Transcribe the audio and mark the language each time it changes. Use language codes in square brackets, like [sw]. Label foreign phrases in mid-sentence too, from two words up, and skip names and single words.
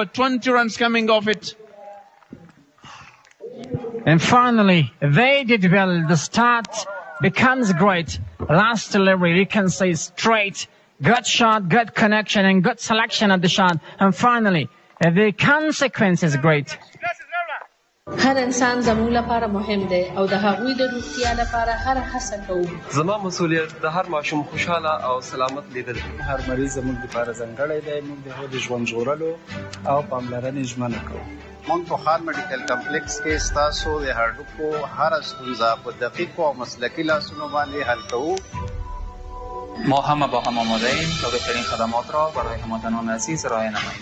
[en] 20 runs coming off it. And finally, they did well. The start becomes great. Last delivery, you can say straight. Good shot, good connection, and good selection of the shot. And finally, the consequence is great. [ps] هر انسان زموږ لپاره مهم دی او د هغوی د روغتیا لپاره هر هڅه کوو. زما مسؤلیت د هر ماشوم خوشاله او سلامت لیدل. هر مریض زموږ لپاره ځانګړی دی. موږ د هغوی د ژوند ژغورلو او پاملرنې ژمنه کوو. موږ په خان میډیکل کمپلیکس کې ستاسو د هډوکو هره ستونزه په دقیقو او مسلکي لاسونو باندې حل کوو. [fa] ما همه با هم آماده ایم تا بهترین خدمات را برای هموطنان عزیز ارائه نماییم.